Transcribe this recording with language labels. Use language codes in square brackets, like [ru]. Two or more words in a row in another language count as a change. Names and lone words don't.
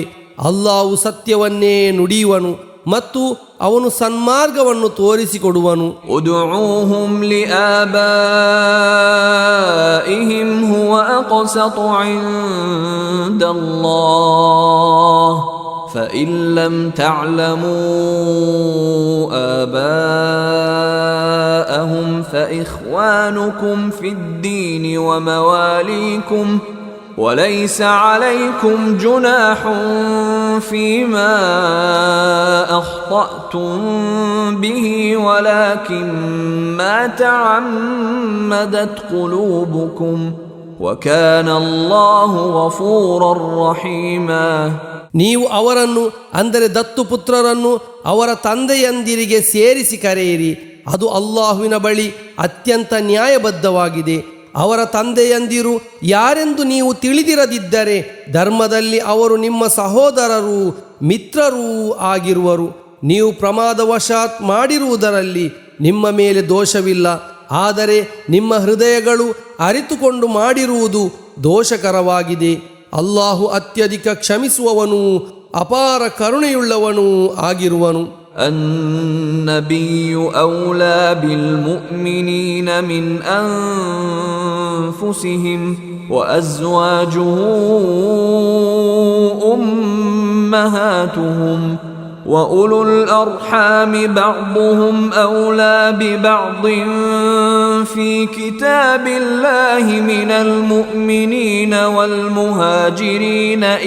[kn] ಅಲ್ಲಾಹು ಸತ್ಯವನ್ನೇ ನುಡಿಯುವನು ಮತ್ತು ಅವನು ಸನ್ಮಾರ್ಗವನ್ನು ತೋರಿಸಿಕೊಡುವನು. [ar] ادعوهم لآبائهم هو أقسط عند الله فإن لم تعلموا آباءهم فإخوانكم في الدين ومواليكم وليس عليكم جناح فيما أخطأتم به ولكن ما تعمدت قلوبكم وكان الله غفورا رحيما. [kn] ನೀವು ಅವರನ್ನು, ಅಂದರೆ ದತ್ತು ಪುತ್ರರನ್ನು, ಅವರ ತಂದೆಯಂದಿರಿಗೆ ಸೇರಿಸಿ ಕರೆಯಿರಿ. ಅದು ಅಲ್ಲಾಹುವಿನ ಬಳಿ ಅತ್ಯಂತ ನ್ಯಾಯಬದ್ಧವಾಗಿದೆ. ಅವರ ತಂದೆಯಂದಿರು ಯಾರೆಂದು ನೀವು ತಿಳಿದಿರದಿದ್ದರೆ ಧರ್ಮದಲ್ಲಿ ಅವರು ನಿಮ್ಮ ಸಹೋದರರೂ ಮಿತ್ರರೂ ಆಗಿರುವರು. ನೀವು ಪ್ರಮಾದವಶಾತ್ ಮಾಡಿರುವುದರಲ್ಲಿ ನಿಮ್ಮ ಮೇಲೆ ದೋಷವಿಲ್ಲ. ಆದರೆ ನಿಮ್ಮ ಹೃದಯಗಳು ಅರಿತುಕೊಂಡು ಮಾಡಿರುವುದು ದೋಷಕರವಾಗಿದೆ. ಅಲ್ಲಾಹು ಅತ್ಯಧಿಕ ಕ್ಷಮಿಸುವವನು, ಅಪಾರ ಕರುಣೆಯುಳ್ಳವನೂ ಆಗಿರುವನು. [ar] النبي أولى بالمؤمنين من أنفسهم وأزواجه أمهاتهم وأولو الأرحام بعضهم أولى ببعض في كتاب الله من المؤمنين والمهاجرين